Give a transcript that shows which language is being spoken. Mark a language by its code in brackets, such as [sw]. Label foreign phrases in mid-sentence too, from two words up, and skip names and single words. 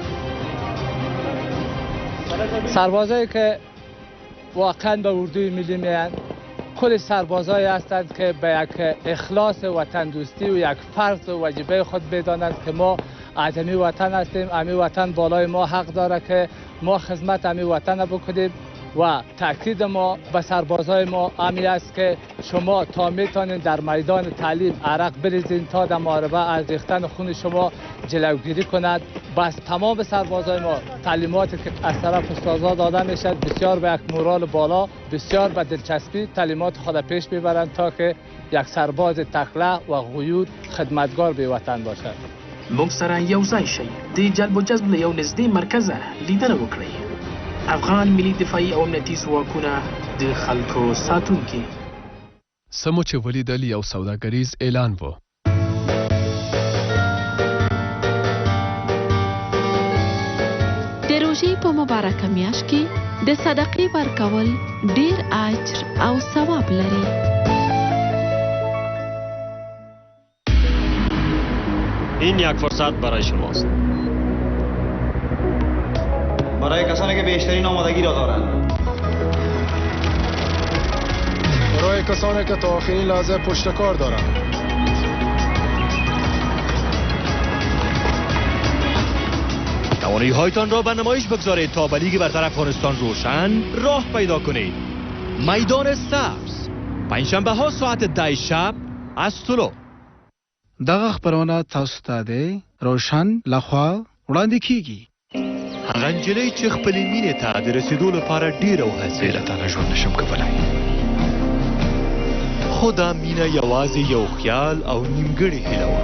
[fa] سربازایی که واقعا به اردوی ملی میاند خود سربازایی هستند که به یک اخلاص وطن دوستی و یک فرض و واجبه خود بدانند که ما اعظمی وطن هستیم، امی وطن بالای ما حق داره که ما خدمت امی وطن بکنیم و تاکید ما به سربازای ما امی است که شما تا میتونید در میدان تعلیم عرق بریزین تا در محاربه از ریختن خون شما جلوگیری کند. بس تمام سربازای ما تعلیماتی که از طرف استادان داده میشد بسیار به یک مورال بالا، بسیار به دلچسبی تعلیمات خود پیش میبرند تا که یک سرباز تکله و غیور خدمتگار به وطن باشد. [ps] موږ سره یو ځای شئ د جلب و جذب له یو نږدې مرکزه لیدنه وکړئ. افغان ملي دفاعي او امنیتي ځواکونه د خلکو ساتونکي. سمو چې ولیدل یو سوداګریز اعلان و. د روژې په مبارکه میاشت کې د صدقې ورکول ډیر اجر او ثواب لري. [fa] این یک فرصت برای شماست. برای کسانی که بیشترین آمادگی را دارند. برای کسانی که تا آخرین لحظه پشت کار دارند. توانایی هایتان را به نمایش بگذارید تا به لیگ برتر افغانستان روشن راه پیدا کنید. میدان سبز پنجشنبه ها ساعت 10 شب از طلوع. [ps] دغه خبرونه تاسو ته د روشن لخوا وړاندې کیږي. هغه نجلۍ چې خپلې مینې ته د رسېدو لپاره ډېره وهڅېده. له تا نه ژوند نشم کولی. خو دا مینه یوازې یو خیال او نیمګړې هیله وه.